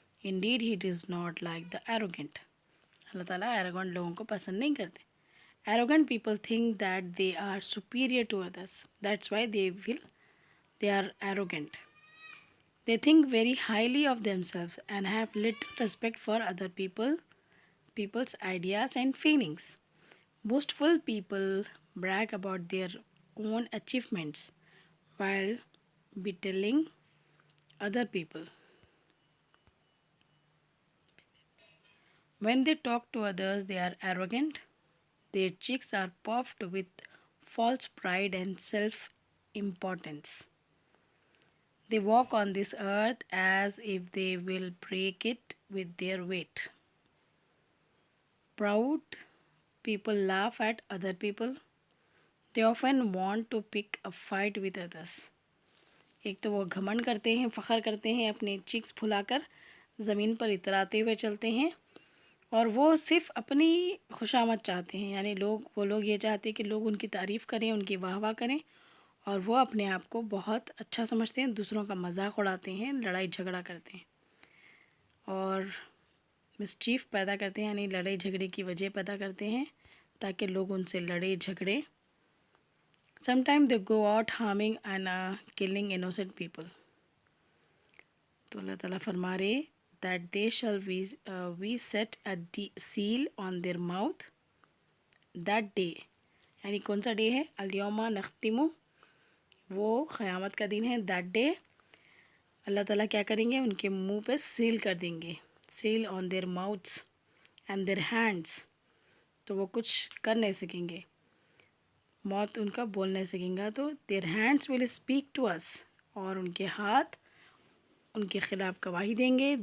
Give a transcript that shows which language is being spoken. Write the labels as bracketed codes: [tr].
[en] Indeed he does not like the arrogant. [ur] اللہ تعالیٰ arrogant لوگوں کو پسند نہیں کرتے. [en] Arrogant people think that they are superior to others. That's why they are arrogant. They think very highly of themselves and have little respect for other people's ideas and feelings. Boastful people brag about their own achievements while belittling other people. When they talk to others, they are arrogant. Their cheeks are puffed with false pride and self-importance. They walk on this earth as if they will break it with their weight. Proud people laugh at other people. They often want to pick a fight with others. [ur] ایک تو وہ گھمنڈ کرتے ہیں، فخر کرتے ہیں، اپنے checks پھلا کر زمین پر اتراتے ہوئے چلتے ہیں، اور وہ صرف اپنی خوشامد چاہتے ہیں. یعنی وہ لوگ یہ چاہتے ہیں کہ لوگ ان کی تعریف کریں، ان کی واہ واہ کریں، اور وہ اپنے آپ کو بہت اچھا سمجھتے ہیں. دوسروں کا مذاق اڑاتے ہیں، لڑائی جھگڑا کرتے ہیں اور مسچیف پیدا کرتے ہیں. یعنی لڑائی جھگڑے کی وجہ پیدا کرتے ہیں تاکہ لوگ ان سے لڑے جھگڑے. [en] Sometimes they go out harming and killing innocent people. [ur] تو اللہ تعالیٰ فرما رہے [en] that they shall we set a seal on their mouth that day. [ur] یعنی کون سا ڈے ہے؟ [ar] الیوم نختم، [ur] وہ قیامت کا دن ہے. [en] that day [ur] اللہ تعالیٰ کیا کریں گے؟ ان کے منہ پہ سیل کر دیں گے. [en] seal on their mouths and their hands. [ur] تو وہ کچھ کر نہیں سکیں گے، موت ان کا بول نہیں سکیں گا. [en] تو their hands will speak to us. [ur] اور ان کے ہاتھ ان کے خلاف گواہی دیں گے.